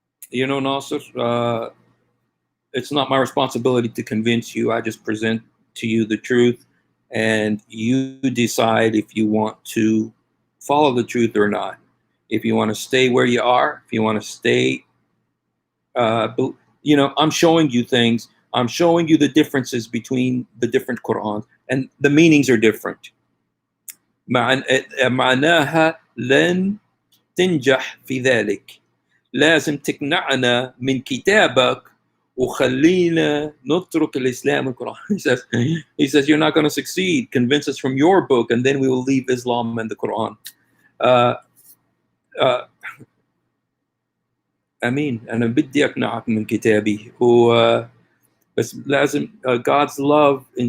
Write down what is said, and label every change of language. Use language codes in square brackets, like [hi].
[en] Nasser, it's not my responsibility to convince you. I just present to you the truth, and you decide if you want to follow the truth or not. If you want to stay where you are, if you want to stay, I'm showing you things. I'm showing you the differences between the different Qur'ans, and the meanings are different. [ar] معناها لن تنجح في ذلك، لازم تقنعنا من كتابك وخلينا نترك الإسلام والقرآن. [en] He says you're not going to succeed. Convince us from your book, and then we will leave Islam and the Quran. [ar] أمين. أنا بدي أقنعك من كتابي بس لازم [en] God's love.